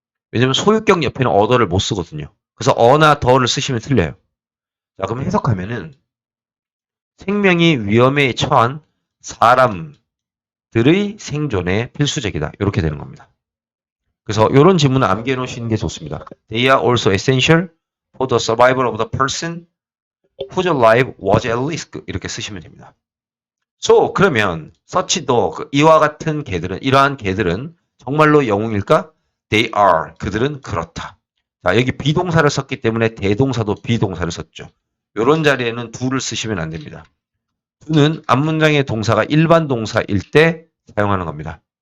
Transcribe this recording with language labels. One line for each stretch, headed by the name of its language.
Korean: 왜냐면 소유격 옆에는 어더를 못 쓰거든요. 그래서 어나 더를 쓰시면 틀려요. 자, 그럼 해석하면은 생명이 위험에 처한 사람들의 생존에 필수적이다. 이렇게 되는 겁니다. 그래서 이런 지문을 암기해 놓으시는 게 좋습니다.
English: They are also essential for the survival of the person whose life was at risk.
Korean: 이렇게 쓰시면 됩니다.
English: So,
Korean: 그러면
English: such the
Korean: 이와 같은 개들은 이러한 개들은 정말로 영웅일까?
English: They are.
Korean: 그들은 그렇다. 자, 여기 비동사를 썼기 때문에 대동사도 비동사를 썼죠. 이런 자리에는 do를 쓰시면 안 됩니다. do는 앞문장의 동사가 일반 동사일 때 사용하는 겁니다.